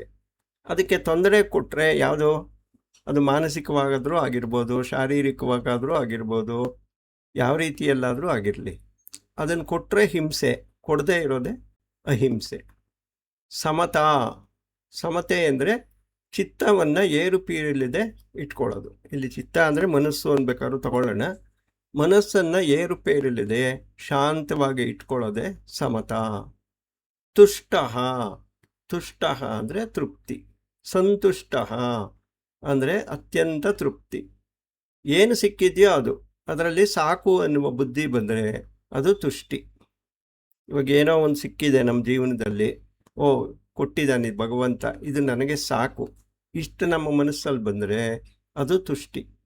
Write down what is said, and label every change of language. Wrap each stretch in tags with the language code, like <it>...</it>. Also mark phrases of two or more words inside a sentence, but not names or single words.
<kn>ಅದಕ್ಕೆ ತೊಂದರೆ ಕೊಟ್ಟರೆ ಯಾವುದೋ, ಅದು ಮಾನಸಿಕವಾಗಾದರೂ ಆಗಿರ್ಬೋದು, ಶಾರೀರಿಕವಾಗಾದರೂ ಆಗಿರ್ಬೋದು, ಯಾವ ರೀತಿಯಲ್ಲಾದರೂ ಆಗಿರಲಿ, ಅದನ್ನು ಕೊಟ್ಟರೆ ಹಿಂಸೆ, ಕೊಡದೇ ಇರೋದೇ ಅಹಿಂಸೆ. ಸಮತಾ, ಸಮತೆ ಅಂದರೆ ಚಿತ್ತವನ್ನು ಏರುಪೀರಿಲ್ಲದೆ ಇಟ್ಕೊಳ್ಳೋದು. ಇಲ್ಲಿ ಚಿತ್ತ ಅಂದರೆ ಮನಸ್ಸು ಅನ್ಬೇಕಾದ್ರೂ ತಗೊಳ್ಳೋಣ. ಮನಸ್ಸನ್ನು ಏರುಪೇರಿಲ್ಲದೆ ಶಾಂತವಾಗಿ ಇಟ್ಕೊಳ್ಳೋದೆ ಸಮತಾ. ತುಷ್ಟ, ತುಷ್ಟ ಅಂದರೆ ತೃಪ್ತಿ. ಸಂತುಷ್ಟ ಅಂದರೆ ಅತ್ಯಂತ ತೃಪ್ತಿ. ಏನು ಸಿಕ್ಕಿದೆಯೋ ಅದು, ಅದರಲ್ಲಿ ಸಾಕು ಅನ್ನುವ ಬುದ್ಧಿ ಬಂದರೆ ಅದು ತುಷ್ಟಿ. ಇವಾಗ ಏನೋ ಒಂದು ಸಿಕ್ಕಿದೆ ನಮ್ಮ ಜೀವನದಲ್ಲಿ, ಓ ಕೊಟ್ಟಿದ್ದಾನೆ ಭಗವಂತ, ಇದು ನನಗೆ ಸಾಕು, ಇಷ್ಟು ನಮ್ಮ ಮನಸ್ಸಲ್ಲಿ ಬಂದರೆ ಅದು ತುಷ್ಟಿ.</kn>